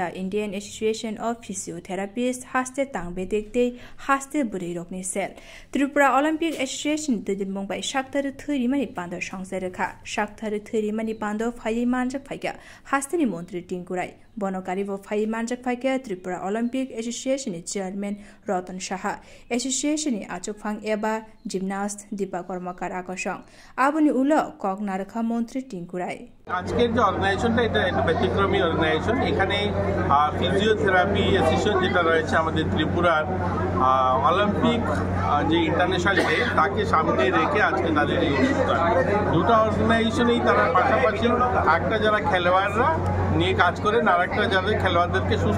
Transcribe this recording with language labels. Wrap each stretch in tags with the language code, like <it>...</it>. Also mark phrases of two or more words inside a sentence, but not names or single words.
<trp>Indian Association of Physiotherapists haste tangbedik de haste buri rokni sel Tripura Olympic Association de mumbai shakthari thiri mani panda songse rekha shakthari thiri mani panda phai manjak phaiga haste ni montri tingkurai bonokari wo phai manjak phaiga Tripura Olympic Association ni chairman Ratan Shaha Association ni achukphang eba gymnast Deepa Karmakar আকর্ষণ আবনি উলো কক নারখা মন্ত্রী টিঙ্কুরাই</trp> <bn>আজকের যে অর্গানাইজেশনটা এটা একটা ব্যতিক্রমী অর্গানাইজেশন এখানে ফিজিওথেরাপি অ্যাসোসিয়েশন যেটা রয়েছে আমাদের ত্রিপুরার অলিম্পিক যে</bn> <en>International Day</en> <bn>তাকে সামনে রেখে আজকে তাদের এই অনুষ্ঠান দুটো অর্গানাইজেশনেই তারা পাশাপাশি একটা যারা খেলোয়াড়রা নিয়ে কাজ করেন আর একটা যাদের খেলোয়াড়দেরকে সুস্থ</bn>